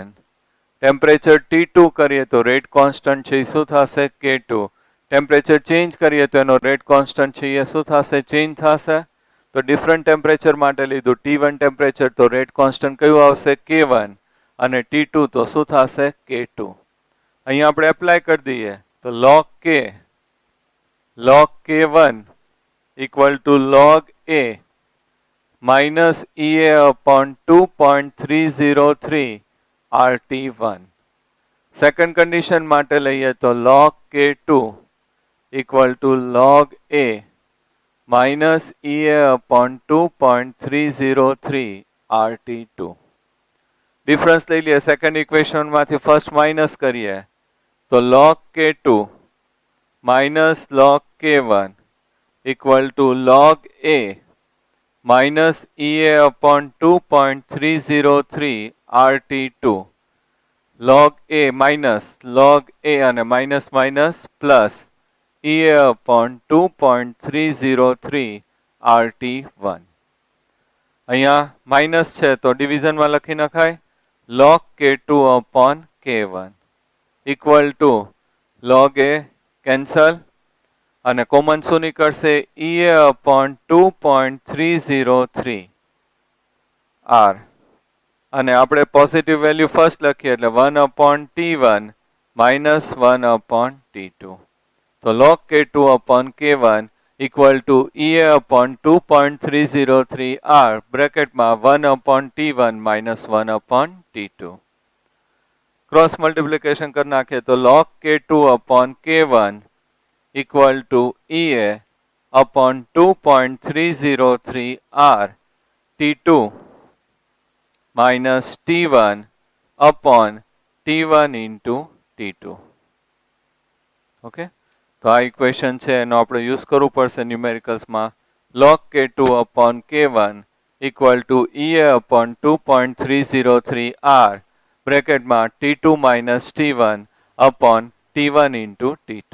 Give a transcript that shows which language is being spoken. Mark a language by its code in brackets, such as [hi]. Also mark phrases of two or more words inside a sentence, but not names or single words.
[gu] ટેમ્પરેચર T2 કરીએ તો [en] rate constant [gu] છે શું થશે K2. ટેમ્પરેચર ચેન્જ કરીએ તો એનો [en] rate constant [gu] છે એ શું થશે ચેન્જ થશે. તો ડિફરન્ટ ટેમ્પરેચર માટે લીધું T1 ટેમ્પરેચર તો [en] rate constant [gu] કયું આવશે K1 અને T2 તો શું થશે K2. અહીંયા આપણે એપ્લાય કરી દઈએ તો [en] log K1 equal to log A minus EA/2.303 RT1. [gu] સેકન્ડ કન્ડિશન માટે લઈએ તો [en] log K2 equal to log A minus EA/2.303 RT2. [gu] ડિફરન્સ લઈ લઈએ સેકન્ડ ઇક્વેશનમાંથી ફર્સ્ટ માઇનસ કરીએ તો [en] log K2 minus log K1 equal to log A minus EA/2.303 RT2. log A minus log A [gu] અને [en] minus minus plus EA/2.303 RT1. [gu] અહીંયા માઇનસ છે તો ડિવિઝનમાં લખી નખાય [en] log K2/K1 equal to log A [gu] કેન્સલ અને કોમન શું નીકળશે [en] EA/2.303 R [gu] અને આપણે પોઝિટિવ વેલ્યુ ફર્સ્ટ લખીએ એટલે [en] 1/T1 minus 1/T2. તો log K2/K1 equal to EA/2.303 R [gu] બ્રેકેટમાં [en] 1/T1 minus 1/T2. [gu] ક્રોસ મલ્ટિપ્લિકેશન કરી નાખીએ તો [en] log K2/K1 equal to EA/2.303 R T2 minus T1/T1 into T2. [gu] ઓકે તો આ ઇક્વેશન છે એનો આપણે યુઝ કરવું પડશે ન્યુમેરિકલ્સમાં. [en] log K2/K1 equal to EA/2.303 R [gu] બ્રેકેટમાં [en] T2 minus T1/T1 into T2.